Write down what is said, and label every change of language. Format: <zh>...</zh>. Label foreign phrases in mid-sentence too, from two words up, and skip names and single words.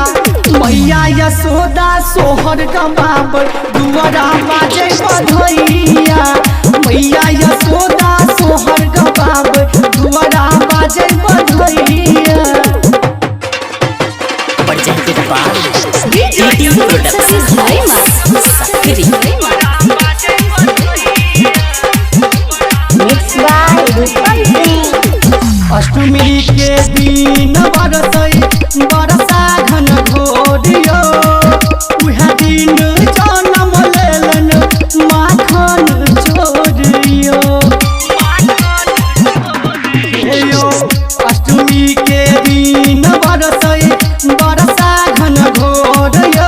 <bho>मैया यशोदा सोहर कबाब दुआरा बाजे बधैया। मैया यशोदा सोहर कबाब दुआरा बाजे बधैया।</bho> <en>Presented by DJ DD Sumit Production Satish Rema. House, Sakri. Mixed by Rupam Singh.</en> <bho>अष्टमी के दिन बरसा घन घोरियो। उह दिन जनम लेलन माखन चोरियो। हे यो अष्टमी के दिन बरसा घन घोरियो।</bho>